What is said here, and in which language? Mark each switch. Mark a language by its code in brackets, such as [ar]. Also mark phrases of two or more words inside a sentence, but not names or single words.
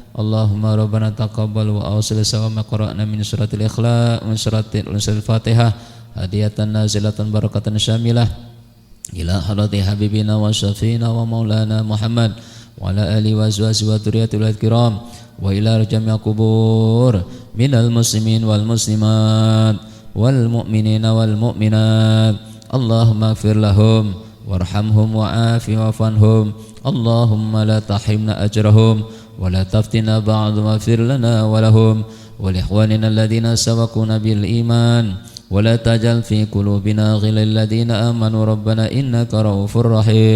[ar] اللهم ربنا تقبل وأوصل ثواب ما قرأنا من سورة الإخلاص من سورة الفاتحة هدية نازلة بركة شاملة إلى حضرة حبيبنا وشفيعنا ومولانا محمد وعلى آله وأزواجه وذريته الكرام وإلى جميع القبور من المسلمين والمسلمات والمؤمنين والمؤمنات. اللهم اغفر لهم وارحمهم وعافهم واعف عنهم. اللهم لا تحرمنا أجرهم ولا تفتنا بعد واغفر لنا ولهم ولإخواننا الذين سبقونا بالإيمان ولا تجعل في قلوبنا غلا الذين آمنوا ربنا إنك رؤوف رحيم.